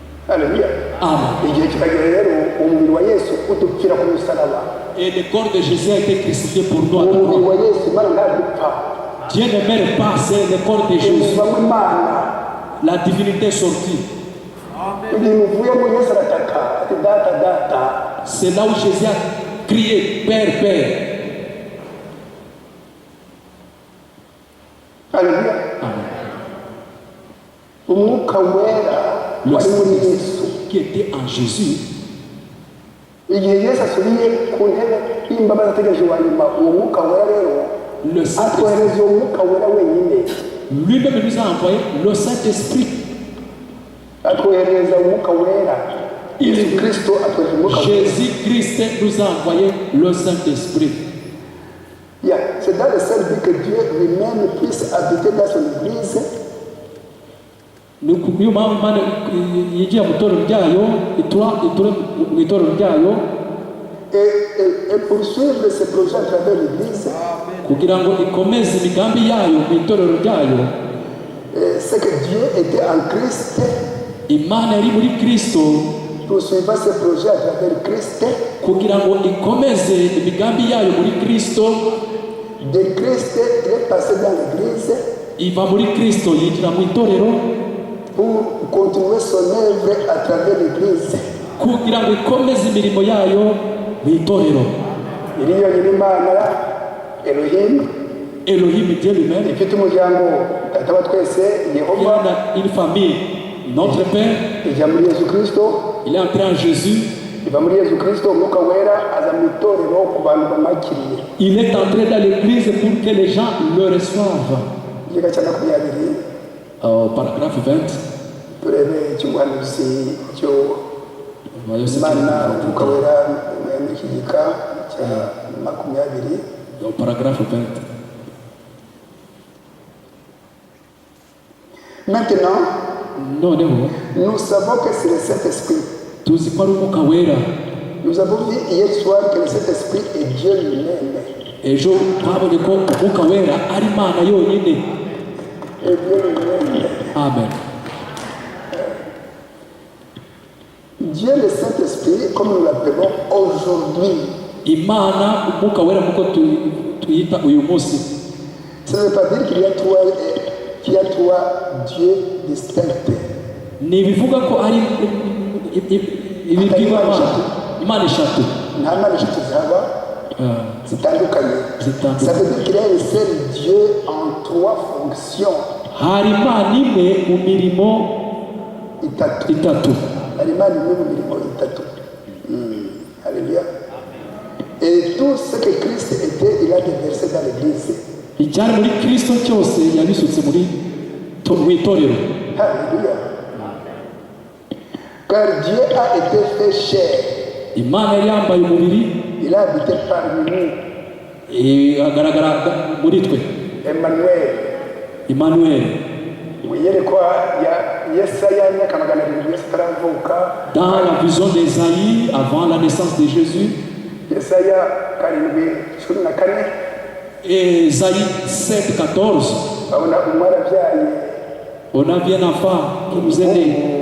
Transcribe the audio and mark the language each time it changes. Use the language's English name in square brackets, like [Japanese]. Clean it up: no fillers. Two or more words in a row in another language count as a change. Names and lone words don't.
[French] Alléluia. Amen. [Kinyarwanda] Igihe kiragera rero umubiri wa Yesu udupfira ku musaraba. [French] Et le corps de Jésus a été crucifié pour nous. [Kinyarwanda] Umubiri wa Yesu Imana ntagupfa. [French] Dieu ne meurt pas, c'est le corps de Jésus. [Kinyarwanda] Umuvamo Imana. [French] La divinité est sortie. [Kinyarwanda] Ibintu uvuyemo Yesu arataka ati data data. [French] C'est là où Jésus a crié, Père, Père. Alléluia. [Kinyarwanda] Umwuka wera wari muri Yesu [French] Qui était en Jésus. [Kinyarwanda] igihe Yesu asubiye ku ntebe y'imbabazi ategereje uwa nyuma uwo mwuka wera rero atwohereza uwo mwuka wera wenyine. [French] Lui-même nous a envoyé le Saint-Esprit. [Kinyarwanda] atwohereza umwuka wera. Yesu Kristo atwohereza umwuka wera. [French] Jésus-Christ nous a envoyé le Saint-Esprit. C'est dans le seul but que Dieu lui-même puisse habiter dans son église. [Kinyarwanda] Niyo mpamvu Imana yigiye mu itorero ryayo, iture mu itorero ryayo, [French] et poursuivre ses projets à travers l'église. [Kinyarwanda] kugira ngo ikomeze imigambi yayo mu itorero ryayo. [French] C'est que Dieu était en Christ. [Kinyarwanda] Imana yari muri Kristo, [French] poursuivant ses projets à travers Christ. [Kinyarwanda] kugira ngo ikomeze imigambi yayo muri Kristo. [French] De Christ il est passé dans l'église. [Kinyarwanda] Iva muri Kristo yinjira mu itorero. [French] Pour continuer son œuvre à travers l'église. [Kinyarwanda] kugira ngo ikomeze imirimo yayo mu itorero. Iriyo Imana Elohim. [French] Elohim Dieu lui-même. [Kinyarwanda] ifite umuryango data wa twese Yehova. [French] Il a une famille, notre Père. [Kinyarwanda] ijya muri Yesu Kristo. [French] Il est entré en Jésus. [Kinyarwanda] iva muri Yesu Kristo umwuka wera aza mu itorero ku bantu bamakiriye. [French] Il est entré dans l'église pour que les gens le reçoivent. [Kinyarwanda] Igika cya 20. [French] Paragraphe 20. [Kinyarwanda] turebe icy'ubuhanuzi cyo Imana umwuka wera muri iki gika cya 20. [French] Paragraphe 20. Maintenant, nous savons que c'est le Saint-Esprit. Nous avons vu hier soir que le Saint-Esprit est Dieu lui-même. Et je [Kinyarwanda] twabonye ko umwuka wera ari Imana yonyine. [French] Et Dieu lui-même. Amen. Dieu le Saint-Esprit, comme nous l'appelons aujourd'hui. [Kinyarwanda] Imana umwuka wera muko tuyita uyu munsi. [French] Ça ne veut pas dire qu'il y a trois dieux distincts. [Kinyarwanda] Ni bivuga ko ari ibibwirwa Imana eshatu. Nta Mana eshatu zihaba zitandukanye. [French] Ça veut dire qu'il y a un seul Dieu en trois fonctions. [Kinyarwanda] Hari Imana imwe mu mirimo itatu. Hari Imana imwe mu mirimo itatu. [French] Alléluia. Et tout ce que Christ était, il a déversé dans l'église. [Kinyarwanda] Icyari muri Kristo cyose yabisutse muri itorero. [French] Alléluia. Car Dieu a été fait chair. [Kinyarwanda] Imana yari yambaye umubiri. [French] Il a habité parmi nous. [Kinyarwanda] Agaragara muri twe. Emmanuel. [French] Dans la vision d'Ésaïe, avant la naissance de Jésus, Ésaïe 7,14, on a vu un enfant qui nous est né.